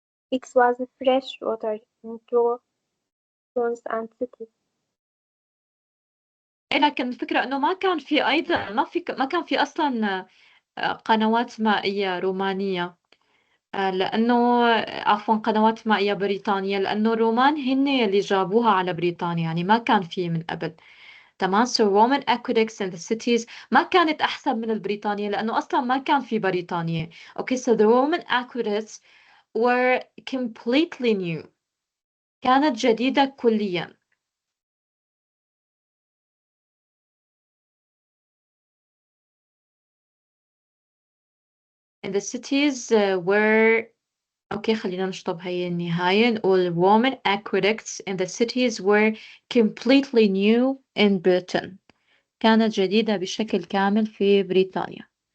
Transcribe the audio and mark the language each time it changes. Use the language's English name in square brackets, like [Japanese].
[English] It was fresh water in towns and cities. [Arabic] لكن الفكرة إنه ما كان في أيضا ما كان في أصلا قنوات مائية رومانية، لأنه عفوا قنوات مائية بريطانية، لأنه الرومان هن اللي جابوها على بريطانيا، يعني ما كان في من قبل. تمام. [English] So Roman aqueducts in the cities [Arabic] ما كانت أحسن من البريطانية لأنه أصلا ما كان في بريطانيا. [English] Okay, so the Roman aqueducts were completely new. [Arabic] كانت جديدة كليا. [English] And the cities were okay [Arabic] خلينا نشطب هي النهاية نقول [English] Roman aqueducts in the cities were completely new in Britain. [Arabic] كانت جديدة بشكل كامل في بريطانيا.